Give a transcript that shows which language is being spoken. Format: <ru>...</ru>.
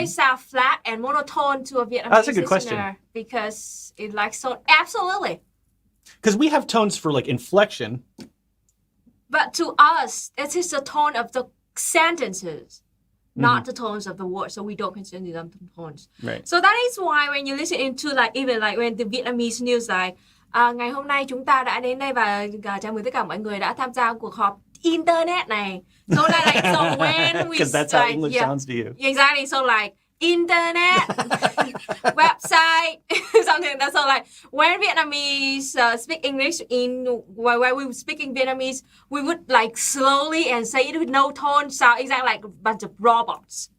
<en>They sound flat and monotone to a Vietnamese That's a good question. Because it like so absolutely. Because we have tones for like inflection. But to us, it is the tone of the sentences, not the tones of the words. So we don't consider them tones. Right. So that is why when you listen into like even like when the Vietnamese news like</en> <vi>ngày hôm nay chúng ta đã đến đây và chào mừng tất cả mọi người đã tham gia cuộc họp internet này.</vi> <en>So like so when we because that's how English sounds to you. Exactly. So like internet, website, something like that. So like when Vietnamese speak English while we were speaking Vietnamese, we would like slowly and say it with no tone, sound exactly like a bunch of robots.</en>